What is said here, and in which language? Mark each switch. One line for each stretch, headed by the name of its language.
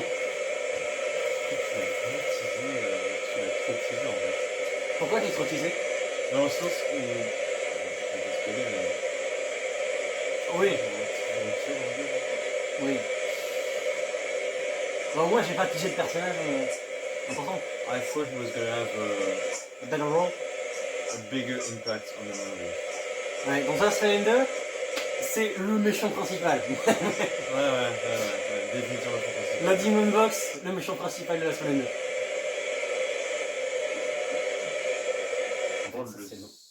French: Tu l'as vraiment teasé, tu l'as trop teasé en fait. Pourquoi t'es trop teasé? Dans le sens où. Je vais pas spoiler, mais. Oui. Oui. Bon, moi, j'ai pas teasé de personnage important.
English: I thought it was gonna have A better role. a bigger impact on the movie.
French: Ouais, dans un Slender, c'est le méchant principal. Ouais, définitivement c'est La Demon Box, le méchant principal de la Slender. Oh, Ça, le- c'est bon.